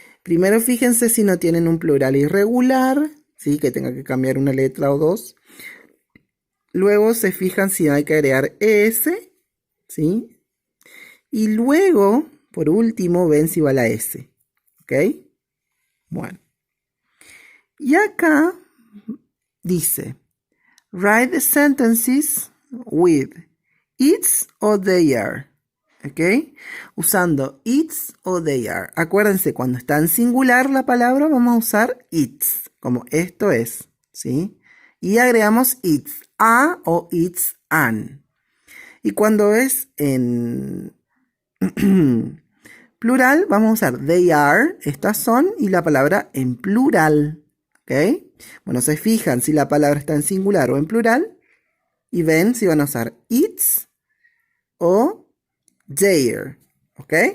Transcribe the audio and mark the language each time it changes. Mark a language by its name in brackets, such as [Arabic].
[Spanish] Primero fíjense si no tienen un plural irregular, ¿sí? Que tenga que cambiar una letra o dos. Luego se fijan si hay que agregar es, ¿sí? Y luego, por último, ven si va la S, ¿ok? Bueno. Y acá dice, [English] write the sentences with it's o they are, ¿ok? [Spanish] Usando it's o they are. Acuérdense, cuando está en singular la palabra, vamos a usar it's, como esto es, ¿sí? Y agregamos it's a o it's an. Y cuando es en plural, vamos a usar they are, estas son, y la palabra en plural, ¿ok? Bueno, se fijan si la palabra está en singular o en plural, y ven si van a usar it's o their, ¿ok?